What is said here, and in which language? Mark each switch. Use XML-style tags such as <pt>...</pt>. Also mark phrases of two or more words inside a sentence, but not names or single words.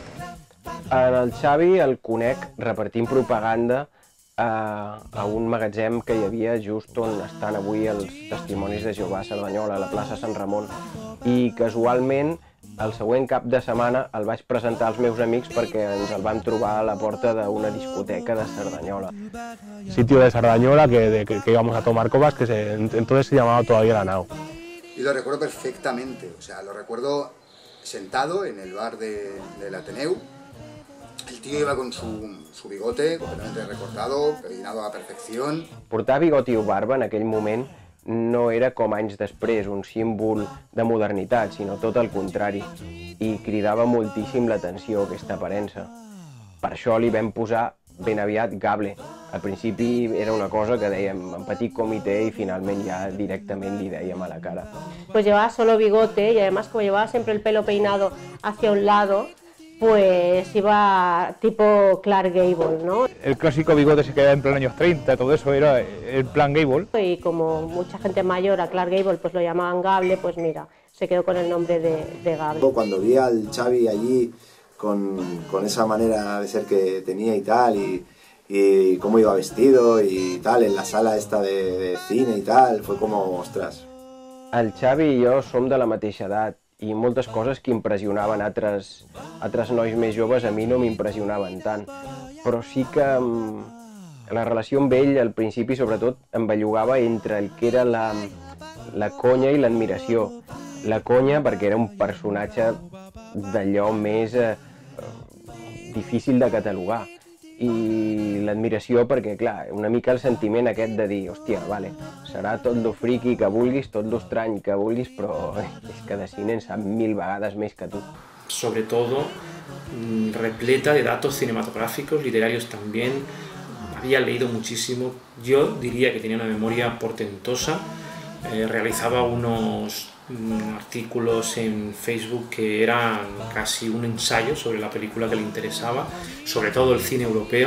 <ca>En el Xavi el conec repartint propaganda a un magatzem que hi havia just on estan avui els Testimonis de Jehovà a Cerdanyola, a la plaça Sant Ramon, i casualment el següent cap de setmana el vaig presentar als meus amics perquè ens el vam trobar a la porta d'una discoteca de Cerdanyola.</ca> <es>Sitio de Cerdanyola que íbamos a tomar copas, que entonces se llamaba todavía La Nao. y lo recuerdo perfectamente, o sea, lo recuerdo sentado en el bar del Ateneu. El tío iba con su bigote completamente recortado, peinado a la perfección.</es> <ca>Portar bigoti o barba en aquell moment no era com anys després un símbol de modernitat, sinó tot el contrari, i cridava moltíssim l'atenció aquesta aparença. Per això li vam posar ben aviat Gable. Al principi era una cosa que dèiem en petit comitè i finalment ja directament li dèiem a la cara.</ca> <es>Pues llevaba solo bigote y además como llevaba siempre el pelo peinado hacia un lado, pues iba tipo Clark Gable, ¿no? El clásico bigote se quedaba en plan años 30, todo eso era el plan Gable. Y como mucha gente mayor a Clark Gable pues lo llamaban Gable, pues mira, se quedó con el nombre de Gable. Cuando vi al Xavi allí con esa manera de ser que tenía y tal, y cómo iba vestido y tal, en la sala esta de cine y tal, fue como, ostras.</es> <ca>El Xavi i jo som de la mateixa edat, i moltes coses que impressionaven altres nois més joves a mi no m'impressionaven tant, però sí que la relació amb ell al principi sobretot em bellugava entre el que era la conya i l'admiració. La conya perquè era un personatge d'allò més difícil de catalogar, i l'admiració perquè, clar, una mica el sentiment aquest de dir, hòstia, vale, serà tot lo friqui que vulguis, tot lo estrany que vulguis, però és que de cine en sap 1000 vegades més que tu.</ca> <es>Sobre todo repleta de datos cinematográficos, literarios también. Había leído muchísimo, yo diría que tenía una memoria portentosa, realizaba unos artículos en Facebook que eran casi un ensayo sobre la película que le interesaba, sobre todo el cine europeo.</es>